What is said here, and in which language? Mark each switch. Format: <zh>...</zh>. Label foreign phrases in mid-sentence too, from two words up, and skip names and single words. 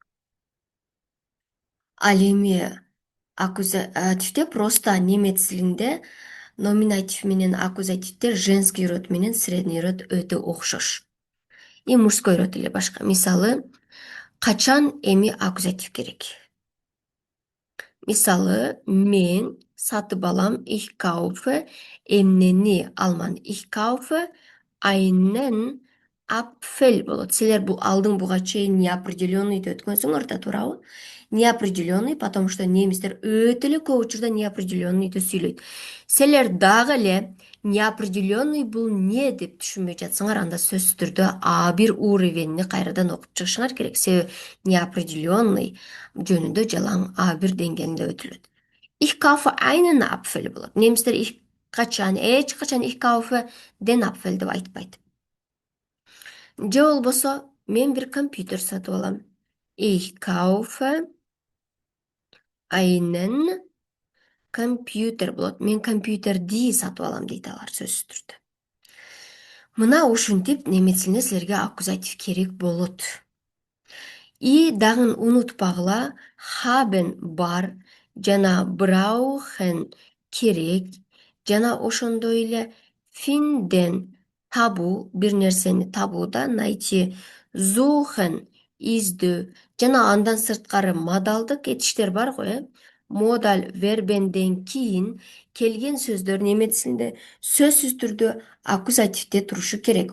<ky>Ал эми аккузативде просто немец тилинде номинатив менен аккузативдер</ky> <ru>женский род</ru> <ky>менен</ky> <ru>средний род</ru> <ky>өтө окшош. И</ky> <ru>мужской род</ru> <ky>эле башка. Мисалы, качан эми аккузатив керек? Мисалы, мен сатып алам,</ky> <de>ich kaufe,</de> <ky>эмнени алманы,</ky> <de>ich kaufe einen Apfel</de> <ky>болот. Силер бул алдың буга чейин неопределенныйды өткөнсүңөр да, туурабы? Неопределенный, потому что немистер өтө эле көп учурда неопределенныйды сүйлөйт. Силер дагы эле неопределенный бул не деп түшүнбөй жатсаңар, анда сөзсүз түрдө А1 уровеньни кайрадан окуп чыгышыңар керек. Себеби неопределенный жөнүндө жалаң А1 деңгээлинде өтүлөт.</ky> <de>Ich kaufe einen Apfel</de> <ky>болот. Немистер эч качан</ky> <de>ich kaufe den Apfel</de> <ky>деп айтпайт. Же болбосо, мен бир компьютер сатып алам.</ky> <de>Ich kaufe einen компьютер болот.</de> <ky>Мен компьютерди сатып алам дейт алар сөзсүз түрдө. Мына ушинтип немец тилинде силерге аккузатив керек болот. И дагы унутпагыла, haben бар, жана brauchen керек, жана ошондой эле finden табуу, бир нерсени табууда, найти, suchen издөө, жана андан сырткары модалдык этиштер бар го, модаль вербенден кийин келген сөздөр немец тилинде сөзсүз түрдө аккузативде турушу керек.</ky>